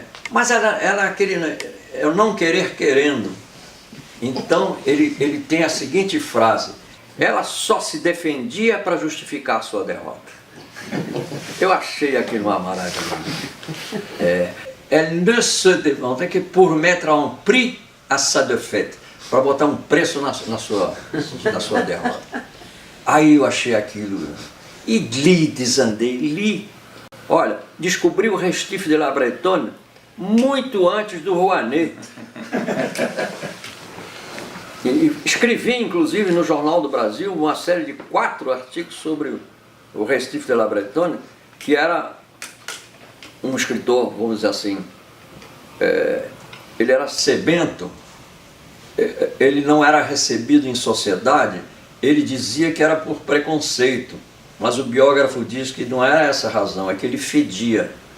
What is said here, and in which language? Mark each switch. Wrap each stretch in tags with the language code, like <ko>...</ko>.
<pt>Mas ela eu não querer querendo. Então, ele tem a seguinte frase: ela só se defendia para justificar a sua derrota. Eu achei aquilo uma maravilha.</pt> <fr>Elle ne se défendait que pour mettre un prix à sa défaite,</fr> <pt>para botar um preço na sua derrota. Aí eu achei aquilo, e desandei. Olha, descobri o Restif de la Bretonne muito antes do Rouanet. E escrevi, inclusive, no Jornal do Brasil, uma série de 4 artigos sobre o Restif de la Bretonne, que era um escritor, vamos dizer assim, ele era sebento, ele não era recebido em sociedade, ele dizia que era por preconceito, mas o biógrafo diz que não era essa a razão, é que ele fedia.</pt>